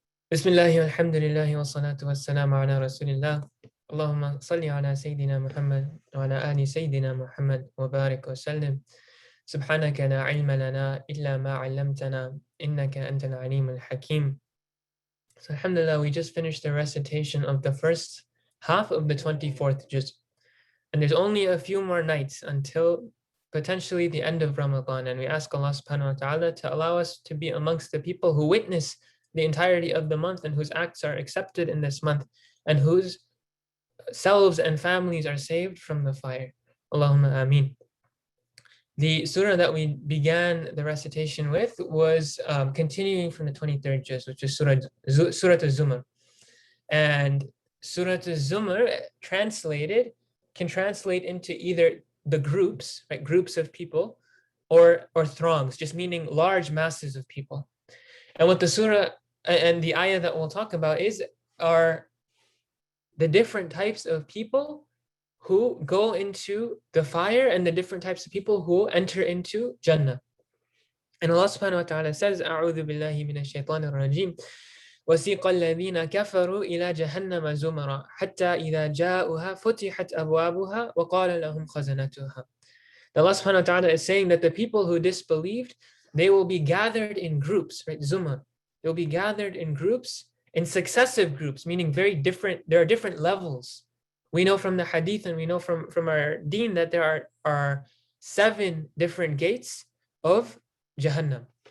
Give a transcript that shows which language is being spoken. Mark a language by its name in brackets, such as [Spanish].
[Arabic] بسم الله والحمد لله والصلاة والسلام على رسول الله اللهم صل على سيدنا محمد وعلى آل سيدنا محمد وبارك وسلم سبحانك لا علم لنا إلا ما علمتنا إنك أنت العليم الحكيم. [English] So alhamdulillah, we just finished the recitation of the first half of the 24th juz. And there's only a few more nights until potentially the end of Ramadan. And we ask Allah subhanahu wa ta'ala to allow us to be amongst the people who witness the entirety of the month and whose acts are accepted in this month and whose selves and families are saved from the fire. [Arabic] Allahumma ameen. [English] The surah that we began the recitation with was continuing from the 23rd juz, which is Surah Az-Zumar. And Surah Az-Zumar translated can translate into either the groups, right, groups of people, or throngs, just meaning large masses of people. And what the surah and the ayah that we'll talk about are the different types of people who go into the fire and the different types of people who enter into Jannah. And Allah subhanahu wa ta'ala says, [Arabic] أعوذ بالله من الشيطان الرجيم وسيق الذين كفروا إلى جهنم زمرا حتى إذا جاءوها فتحت أبوابها وقال لهم خزنتها. [English] Allah subhanahu wa ta'ala is saying that the people who disbelieved, they will be gathered in groups, right? Zumar. They'll be gathered in groups, in successive groups, meaning very different. There are different levels. We know from the hadith and we know from our deen that there are 7 different gates of Jahannam.